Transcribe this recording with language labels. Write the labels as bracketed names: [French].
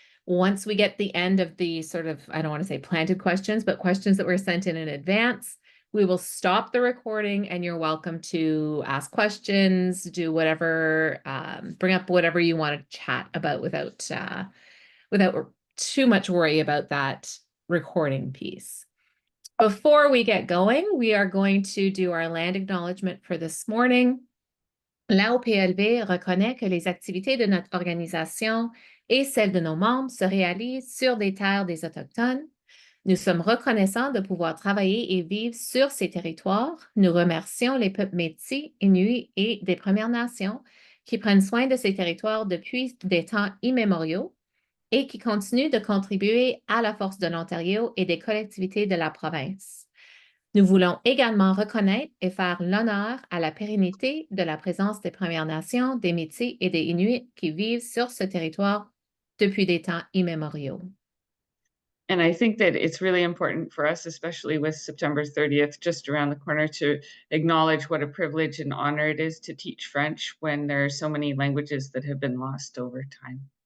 [English] Once we get the end of the sort of, I don't want to say planted questions, but questions that were sent in advance, we will stop the recording and you're welcome to ask questions, do whatever, bring up whatever you want to chat about without too much worry about that recording piece. Before we get going, we are going to do our land acknowledgement for this morning. [French] La OPLV reconnaît que les activités de notre organisation et celles de nos membres se réalisent sur des terres des Autochtones. Nous sommes reconnaissants de pouvoir travailler et vivre sur ces territoires. Nous remercions les peuples Métis, Inuits et des Premières Nations qui prennent soin de ces territoires depuis des temps immémoriaux et qui continuent de contribuer à la force de l'Ontario et des collectivités de la province. Nous voulons également reconnaître et faire l'honneur à la pérennité de la présence des Premières Nations, des Métis et des Inuits qui vivent sur ce territoire depuis des temps immémoriaux. [English] And I think that it's really important for us, especially with September 30th just around the corner, to acknowledge what a privilege and honor it is to teach French when there are so many languages that have been lost over time.